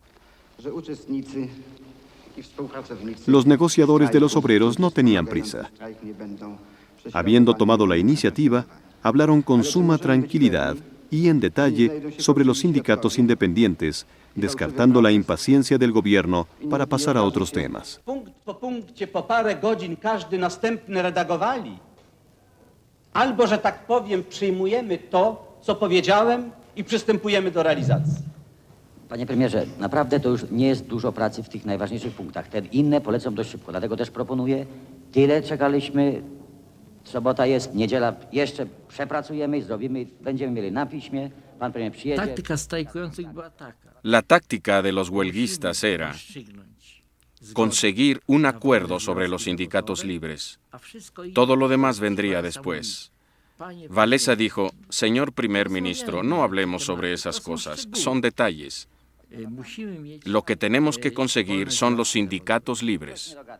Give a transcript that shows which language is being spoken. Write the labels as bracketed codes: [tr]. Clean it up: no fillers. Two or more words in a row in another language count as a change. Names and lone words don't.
[es] Los negociadores de los obreros no tenían prisa. Habiendo tomado la iniciativa, hablaron con suma tranquilidad y en detalle sobre los sindicatos independientes, descartando la impaciencia del gobierno para pasar a otros temas. [pl] Albo, że tak powiem, przyjmujemy to, co powiedziałem i przystępujemy do realizacji. Panie premierze, naprawdę to już nie jest dużo pracy w tych najważniejszych punktach. Te inne polecą dość szybko, dlatego też proponuję, tyle czekaliśmy, sobota jest, niedziela jeszcze przepracujemy i zrobimy, będziemy mieli na piśmie, pan premier przyjedzie. Taktyka strajkujących była taka. [es] La táctica de los huelguistas era conseguir un acuerdo sobre los sindicatos libres. Todo lo demás vendría después. Wałęsa dijo, señor primer ministro, no hablemos sobre esas cosas, son detalles. Lo que tenemos que conseguir son los sindicatos libres.